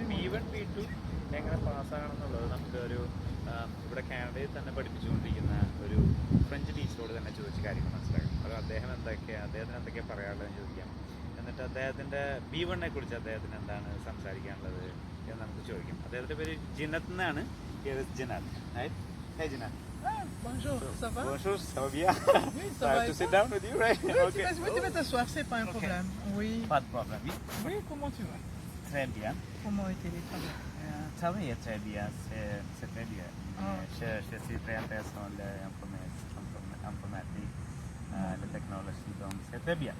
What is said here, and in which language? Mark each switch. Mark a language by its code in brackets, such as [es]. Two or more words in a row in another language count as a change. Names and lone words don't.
[ml] B1 B2 എങ്ങനെ പാസ്സാകണമെന്നുള്ളത് നമുക്ക് ഒരു ഇവിടെ കാനഡയിൽ തന്നെ പഠിപ്പിച്ചുകൊണ്ടിരിക്കുന്ന ഒരു [en] French teacher [ml] തന്നെ ചോദിച്ച കാര്യങ്ങൾ മനസ്സിലാക്കാം. അത് അദ്ദേഹത്തിന് എന്തൊക്കെയാണ് പറയാനുള്ളതെന്ന് ചോദിക്കാം. എന്നിട്ട് അദ്ദേഹത്തിൻ്റെ B1 കുറിച്ച് അദ്ദേഹത്തിന് എന്താണ് സംസാരിക്കാനുള്ളത് എന്ന് നമുക്ക് ചോദിക്കാം. അദ്ദേഹത്തിൻ്റെ പേര് ജിനത്ത് എന്നാണ്. ജിനത്ത്. [en] Hey Ginette. [fr] Bonjour, ça va? Bonjour, ça va bien? Oui, [en] I [fr] ça va. [en] have to sit down with you, right? [fr] Oui, [en] Okay. [fr] tu vas t'asseoir, c'est pas un problème. Oui. Pas de problème. Oui. Oui, comment tu vas? Très bien. Comment était les travaux? Travailler très bien, c'est très bien. Ah. Je suis très intéressé dans l'informatique, la technologie, donc c'est très bien.